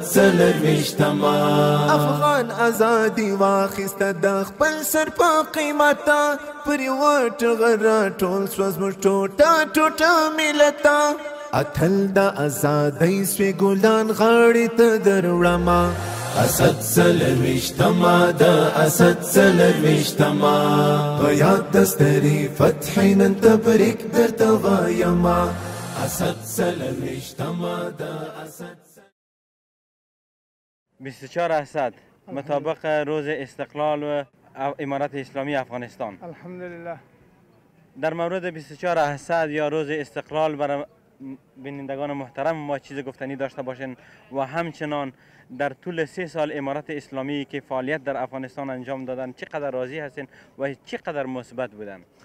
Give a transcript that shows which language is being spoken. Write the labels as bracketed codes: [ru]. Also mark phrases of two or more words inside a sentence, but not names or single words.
[ps] څلرویشتمه، افغان ازادي واخیسته د خپل سر په قیمته، پر یوه ټغر راټول سوه زموږ ټوټه ټوټه ملته، اتل د ازادۍ سوې ګلان غاړې ته دروړمه، اسد څلرویشتمه د اسد څلرویشتمه، په یاد د سترې فتحې نن تبریک درته وایمه، اسد څلرویشتمه د اسد [fa] 24 اسد مطابق روز استقلال و امارت اسلامی افغانستان. الحمدلله. در مورد 24 اسد یا روز استقلال برای بینندگان محترم ما چیز گفتنی داشته باشین و همچنان در طول 3 سال امارت اسلامی که فعالیت در افغانستان انجام دادن چقدر راضی هستین و چقدر مثبت بودن؟